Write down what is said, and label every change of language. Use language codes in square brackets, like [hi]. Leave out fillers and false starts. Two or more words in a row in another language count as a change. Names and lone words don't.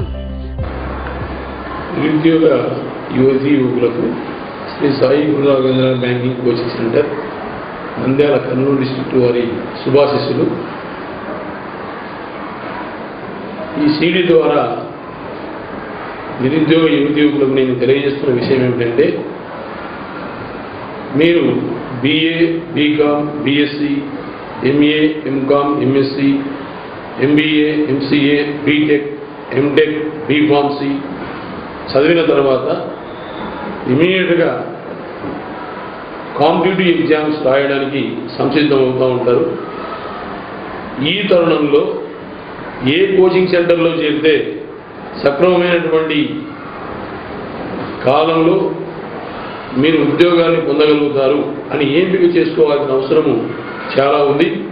[te] నిరుద్యోగ యువతీ యువకులకు శ్రీ సాయి గురు రాఘవేంద్ర బ్యాంకింగ్ కోచింగ్ సెంటర్ నంద్యాల కర్నూలు డిస్ట్రిక్ట్ వారి శుభాశిస్సులు. ఈ సీడీ ద్వారా నిరుద్యోగ యువతీ యువకులకు నేను తెలియజేస్తున్న విషయం ఏమిటంటే, మీరు BA, BCom, BSc, MA, MCom, MSc, MBA, MCA, BTech, MTech, BPharmC చదివిన తర్వాత ఇమీడియట్గా [en] competitive exams [te] రాయడానికి సంసిద్ధం అవుతూ ఉంటారు. ఈ తరుణంలో ఏ కోచింగ్ సెంటర్లో చేరితే సక్రమమైనటువంటి కాలంలో మీరు ఉద్యోగాన్ని పొందగలుగుతారు అని ఎంపిక చేసుకోవాల్సిన అవసరము చాలా ఉంది.